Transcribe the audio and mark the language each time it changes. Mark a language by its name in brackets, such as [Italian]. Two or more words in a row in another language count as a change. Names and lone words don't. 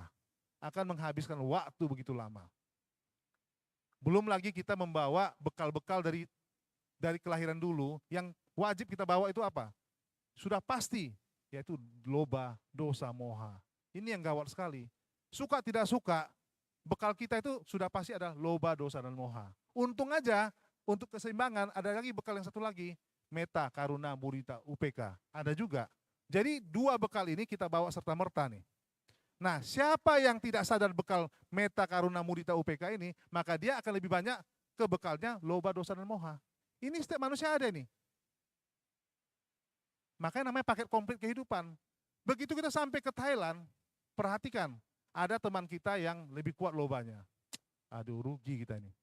[Indonesian] Akan menghabiskan waktu begitu lama. Belum lagi kita membawa bekal-bekal dari kelahiran dulu, yang wajib kita bawa itu apa? [Pali] Sudah pasti, yaitu loba, dosa, moha. [Indonesian] Ini yang gawat sekali. Suka tidak suka, bekal kita itu sudah pasti ada [Pali] loba, dosa, [Indonesian] dan moha. Untung aja, untuk keseimbangan, ada lagi bekal yang satu lagi, meta, [Pali] karuna, mudita, upeka. [Indonesian] Ada juga. Jadi 2 bekal ini kita bawa serta-merta nih. Nah, siapa yang tidak sadar bekal meta, [Pali] karuna, mudita, upeka [Indonesian] ini, maka dia akan lebih banyak ke bekalnya [Pali] loba, dosa, [Indonesian] dan moha. Ini setiap manusia ada nih. Makanya namanya paket komplit kehidupan. Begitu kita sampai ke Thailand, perhatikan, Ada teman kita yang lebih kuat lobanya. Aduh, rugi kita ini.